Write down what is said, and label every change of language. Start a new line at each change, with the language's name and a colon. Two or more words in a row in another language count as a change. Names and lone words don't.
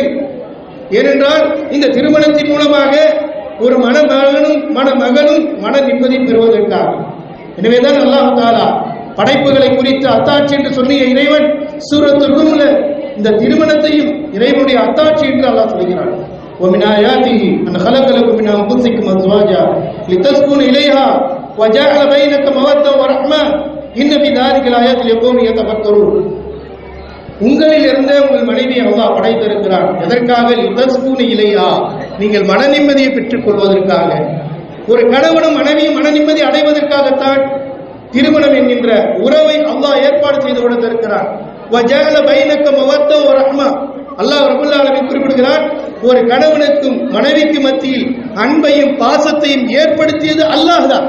Tamil: ஏனென்றால் இந்த திருமணத்தின் மூலமாக ஒரு மணமகனும் மன நிம்மதி பெறுவதற்காக. எனவேதான்
Arabic: الله تعالى
Tamil: படைப்புகளை குறித்து அத்தாட்சி என்று சொன்னிய இறைவன் சூரத்துல் ரூம்ல இந்த திருமணத்தையும் இறைவனுடைய அத்தாட்சி என்று அல்லாஹ் சொல்கிறான்.
Arabic: ومن آياته أن خلق لكم من أنفسكم أزواجا لتسكنوا إليها وجعل بينكم مودة ورحمة إن في ذلك لآيات لقوم يتفكرون.
Tamil: உங்களில் இருந்த உங்கள் மனைவியை அல்லாஹ் படைத்திருக்கிறான். எதற்காக?
Arabic: لتسكنوا إليها,
Tamil: நீங்கள் மன நிம்மதியை பெற்றுக் கொள்வதற்காக. ஒரு கணவனும் மனைவியும் மன நிம்மதி அடைவதற்காகத்தான் திருமணம் என்கின்ற உறவை அல்லாஹ் ஏற்பாடு செய்து கொடுத்திருக்கிறார்.
Arabic: وجعل بينكم مودة و رحمة, الله رب العالمين
Tamil: குறிப்பிடுகிறார், ஒரு கணவனுக்கும் மனைவிக்கு மத்தியில் அன்பையும் பாசத்தையும் ஏற்படுத்தியது அல்லாஹ் தான்.